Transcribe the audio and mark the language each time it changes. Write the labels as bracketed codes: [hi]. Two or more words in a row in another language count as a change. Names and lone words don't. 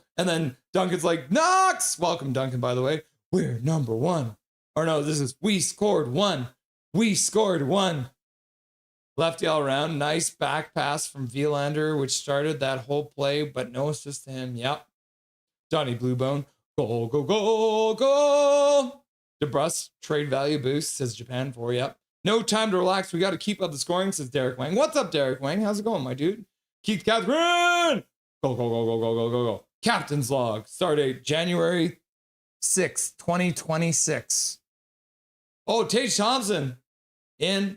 [en] And then Duncan's like, Knox! Welcome, Duncan, by the way. We're number 1. Or no, this is we scored 1. We scored 1. Lefty all around. Nice back pass from Vilander, which started that whole play, but no assist to him. Yep. Donnie Bluebone. Goal, go, go, go. DeBrusk, trade value boost, says Japan 4. Yep. No time to relax. We got to keep up the scoring, says Derek Wang. What's up, Derek Wang? How's it going, my dude? Keith Catherine. Go, go, go, go, go, go, go, go. Captain's log. Start date January 6th, 2026. Oh, Tage Thompson in.